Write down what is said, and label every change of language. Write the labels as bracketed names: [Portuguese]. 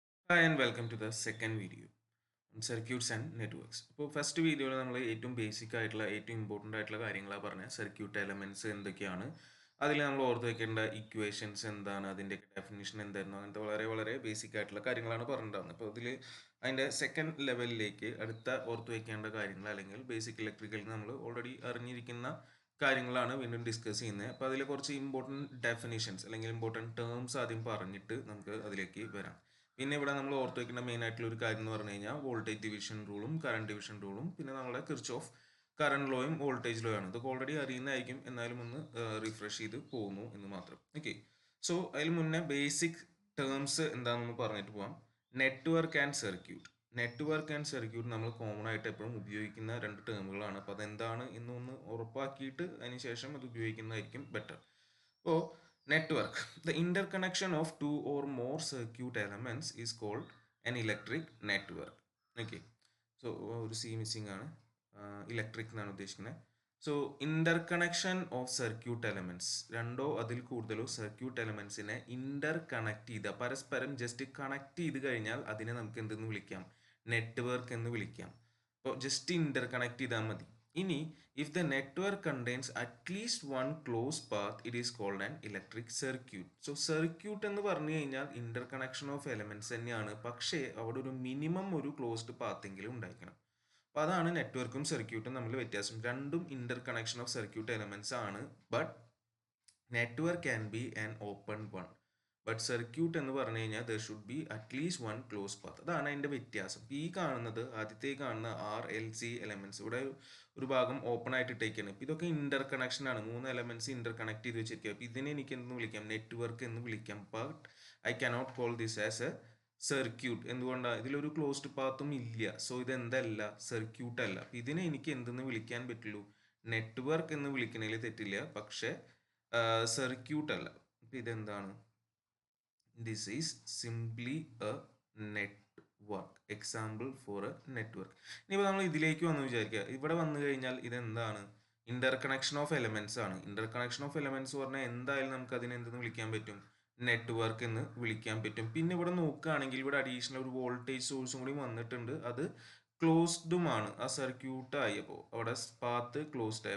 [English] Hi and welcome to the second video on circuits and networks. [Malayalam] ഇപ്പോൾ first വീഡിയോയിൽ നമ്മൾ ഏറ്റവും ബേസിക് ആയിട്ടുള്ള ഏറ്റവും ഇമ്പോർട്ടൻ്റ് ആയിട്ടുള്ള കാര്യങ്ങളാണ് പറഞ്ഞത്. സർക്യൂട്ട് എലമെൻറ്റ്സ് എന്തൊക്കെയാണ്, അതിൽ നമ്മൾ ഓർത്ത് വെക്കേണ്ട ഇക്വേഷൻസ് എന്താണ്, അതിൻ്റെ ഡെഫിനിഷൻ എന്തായിരുന്നു, അങ്ങനത്തെ വളരെ വളരെ ബേസിക് ആയിട്ടുള്ള കാര്യങ്ങളാണ് പറഞ്ഞിട്ടുണ്ടാകുന്നത്. അപ്പോൾ അതിൽ അതിൻ്റെ സെക്കൻഡ് ലെവലിലേക്ക് അടുത്ത ഓർത്ത് വെക്കേണ്ട കാര്യങ്ങൾ അല്ലെങ്കിൽ ബേസിക് ഇലക്ട്രിക്കലിൽ നമ്മൾ ഓൾറെഡി അറിഞ്ഞിരിക്കുന്ന കാര്യങ്ങളാണ് വീണ്ടും ഡിസ്കസ് ചെയ്യുന്നത്. അപ്പോൾ അതിൽ കുറച്ച് ഇമ്പോർട്ടൻറ്റ് ഡെഫിനിഷൻസ് അല്ലെങ്കിൽ ഇമ്പോർട്ടൻറ്റ് ടേംസ് ആദ്യം പറഞ്ഞിട്ട് നമുക്ക് അതിലേക്ക് വരാം. പിന്നെ ഇവിടെ നമ്മൾ ഓർത്ത് വെക്കേണ്ട മെയിൻ ആയിട്ടുള്ള ഒരു കാര്യം എന്ന് പറഞ്ഞു കഴിഞ്ഞാൽ വോൾട്ടേജ് ഡിവിഷൻ റൂളും കറണ്ട് ഡിവിഷൻ റൂളും പിന്നെ നമ്മുടെ കിർച്ചോഫ് കറണ്ട് ലോയും വോൾട്ടേജ് ലോ ആണ്. ഇതൊക്കെ ഓൾറെഡി അറിയുന്നതായിരിക്കും, എന്നാലും ഒന്ന് റിഫ്രഷ് ചെയ്ത് പോകുന്നു എന്ന് മാത്രം. ഓക്കെ, സോ അതിൽ മുന്നേ ബേസിക് ടേംസ് എന്താണെന്ന് പറഞ്ഞിട്ട് പോവാം. Network and circuit. Network and circuit നമ്മൾ കോമൺ ആയിട്ട് എപ്പോഴും ഉപയോഗിക്കുന്ന രണ്ട് ടേമുകളാണ്. അപ്പോൾ അതെന്താണ് എന്നൊന്ന് ഉറപ്പാക്കിയിട്ട് അതിന് ശേഷം അത് ഉപയോഗിക്കുന്നതായിരിക്കും ബെറ്റർ. [English] അപ്പോൾ network, the interconnection of two or more circuit elements is called an electric network. [Malayalam] Okay, so ഒരു സി മിസ്സിംഗ് ആണ്, ഇലക്ട്രിക് എന്നാണ് ഉദ്ദേശിക്കുന്നത്. So interconnection of circuit elements, രണ്ടോ അതിൽ കൂടുതലോ സർക്യൂട്ട് എലമെന്റ്സിനെ ഇന്റർ കണക്ട് ചെയ്ത പരസ്പരം ജസ്റ്റ് കണക്ട് ചെയ്ത് കഴിഞ്ഞാൽ അതിനെ നമുക്ക് എന്തെന്ന് വിളിക്കാം? നെറ്റ്വർക്ക് എന്ന് വിളിക്കാം. അപ്പോൾ ജസ്റ്റ് ഇന്റർ കണക്ട് ചെയ്താൽ മതി. [English] ഇനി if the network contains at least one closed path, it is called an electric circuit. [Malayalam] So circuit എന്ന് പറഞ്ഞു കഴിഞ്ഞാൽ ഇന്റർകണക്ഷൻ ഓഫ് എലമെന്റ്സ് തന്നെയാണ്, പക്ഷേ അവിടെ ഒരു മിനിമം ഒരു ക്ലോസ്ഡ് പാത്ത് എങ്കിലും ഉണ്ടായിരിക്കണം. അപ്പോൾ അതാണ് നെറ്റ്വർക്കും സർക്യൂട്ടും തമ്മിൽ വ്യത്യാസം. രണ്ടും ഇന്റർകണക്ഷൻ ഓഫ് സർക്യൂട്ട് എലമെന്റ്സ് ആണ്, [English] But network can be an open one. [Malayalam] But circuit എന്ന് പറഞ്ഞു കഴിഞ്ഞാൽ [English] There should be at least one close path. [Malayalam] അതാണ് അതിൻ്റെ വ്യത്യാസം. ഈ കാണുന്നത് ആദ്യത്തെ കാണുന്ന RLC എലമെന്റ്സ്, ഇവിടെ ഒരു ഭാഗം ഓപ്പൺ ആയിട്ട് ഇട്ടേക്കാണ്. ഇപ്പം ഇതൊക്കെ ഇന്റർ കണക്ഷൻ ആണ്, മൂന്ന് എലമെന്റ്സ് ഇന്റർ കണക്ട് ചെയ്ത് വെച്ചിരിക്കുക. അപ്പം ഇതിനെ എനിക്ക് എന്ന് വിളിക്കാം? നെറ്റ്വർക്ക് എന്ന് വിളിക്കാം. [English] But I cannot call this as a circuit. [Malayalam] എന്തുകൊണ്ടാണ്? ഇതിലൊരു ക്ലോസ്ഡ് പാത്തും ഇല്ല. സോ ഇത് എന്തല്ല? സർക്യൂട്ട് അല്ല. ഇതിനെ എനിക്ക് എന്തെന്ന് വിളിക്കാൻ പറ്റുള്ളൂ? നെറ്റ്വർക്ക് എന്ന് വിളിക്കുന്നതിൽ തെറ്റില്ല, പക്ഷേ സർക്യൂട്ട് അല്ല. അപ്പം ഇതെന്താണ്? [English] This is simply a network. Example for a network. [Malayalam] ഇനിയിപ്പോൾ നമ്മൾ ഇതിലേക്ക് വന്ന് വിചാരിക്കുക, ഇവിടെ വന്നു കഴിഞ്ഞാൽ ഇതെന്താണ്? ഇന്റർ കണക്ഷൻ ഓഫ് എലമെന്റ്സ് ആണ്. ഇന്റർ കണക്ഷൻ ഓഫ് എലമെന്റ്സ് പറഞ്ഞാൽ എന്തായാലും നമുക്ക് അതിനെ എന്തെന്ന് വിളിക്കാൻ പറ്റും? നെറ്റ്വർക്ക് എന്ന് വിളിക്കാൻ പറ്റും. പിന്നെ ഇവിടെ നോക്കുകയാണെങ്കിൽ ഇവിടെ അഡീഷണൽ ഒരു വോൾട്ടേജ് സോഴ്സും കൂടി വന്നിട്ടുണ്ട്. അത് ക്ലോസ്ഡുമാണ്. ആ സർക്യൂട്ട് ആയപ്പോൾ അവിടെ പാത്ത് ക്ലോസ്ഡ് ആയി.